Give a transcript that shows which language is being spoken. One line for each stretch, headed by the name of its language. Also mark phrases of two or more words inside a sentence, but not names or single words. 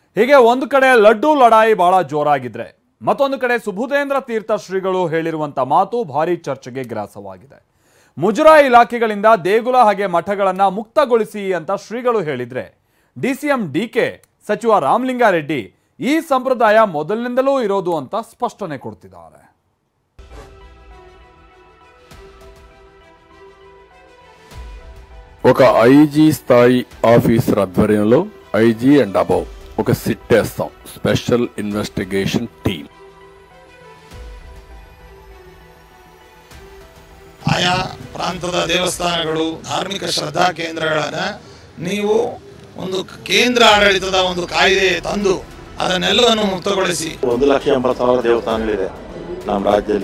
Kannada: ಹೀಗೆ ಒಂದು ಕಡೆ ಲಡ್ಡು ಲಡಾಯಿ ಬಹಳ ಜೋರಾಗಿದ್ರೆ ಮತ್ತೊಂದು ಕಡೆ ಸುಬುಧೇಂದ್ರ ತೀರ್ಥ ಶ್ರೀಗಳು ಹೇಳಿರುವಂತ ಮಾತು ಭಾರಿ ಚರ್ಚೆಗೆ ಗ್ರಾಸವಾಗಿದೆ. ಮುಜರಾಯಿ ಇಲಾಖೆಗಳಿಂದ ದೇಗುಲ ಹಾಗೆ ಮಠಗಳನ್ನ ಮುಕ್ತಗೊಳಿಸಿ ಅಂತ ಶ್ರೀಗಳು ಹೇಳಿದ್ರೆ ಡಿಸಿಎಂ ಡಿಕೆ ಸಚಿವ ರಾಮಲಿಂಗಾರೆಡ್ಡಿ ಈ ಸಂಪ್ರದಾಯ ಮೊದಲಿನಿಂದಲೂ ಇರೋದು ಅಂತ ಸ್ಪಷ್ಟನೆ ಕೊಡ್ತಿದ್ದಾರೆ.
Telugu: ఒక ఐజీ స్థాయి ఆఫీసర్ ఆధ్వర్యంలో
English: IG and above
Telugu: ఒక సిట్ వేస్తాం,
English: special investigation team.
Kannada: ಆಯಾ ಪ್ರಾಂತದ ದೇವಸ್ಥಾನಗಳು ಧಾರ್ಮಿಕ ಶ್ರದ್ಧಾ ಕೇಂದ್ರಗಳನ್ನ ನೀವು ಒಂದು ಕೇಂದ್ರ ಆಡಳಿತದ ಒಂದು ಕಾಯ್ದೆ ತಂದು ಅದನ್ನೆಲ್ಲವನ್ನು ಮುಕ್ತಗೊಳಿಸಿ. 1,80,000 ದೇವಸ್ಥಾನಗಳಿದೆ ನಮ್ಮ ರಾಜ್ಯದಲ್ಲಿ.